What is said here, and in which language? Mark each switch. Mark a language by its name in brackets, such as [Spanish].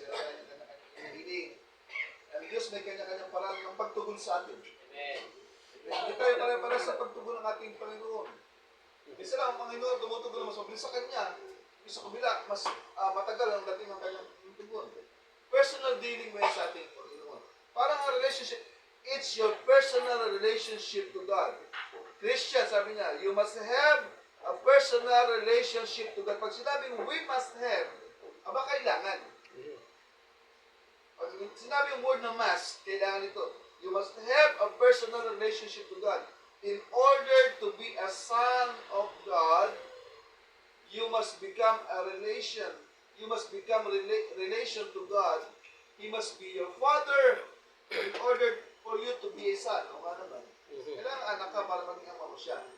[Filipino] Meron tayong kanya-kanyang hiling. Ang Diyos may kanya-kanyang parang ng pagtugon sa atin. Amen. Hindi tayo pare-pare sa pagtugon ng ating Panginoon. Isa lang ang Panginoon, tumutugon na mas mabilis sa Kanya. Sa kabila, mas matagal ang dating ng Kanyang tugon. Personal dealing mo sa ating Panginoon. Parang ang [English] relationship, it's your personal relationship to God. Christian, [Filipino] sabi niya, [English] you must have a personal relationship to God. [Filipino] Pag sinabing [English] we must have, [Filipino] aba kailangan. Pag sinabi yung word na must, kailangan ito. [English] You must have a personal relationship to God. In order to be a son of God, you must become a relation. You must become relation to God. He must be your father in order for you to be a son. [Filipino] O nga naman. Kailangan anak ka para maging ama mo siya.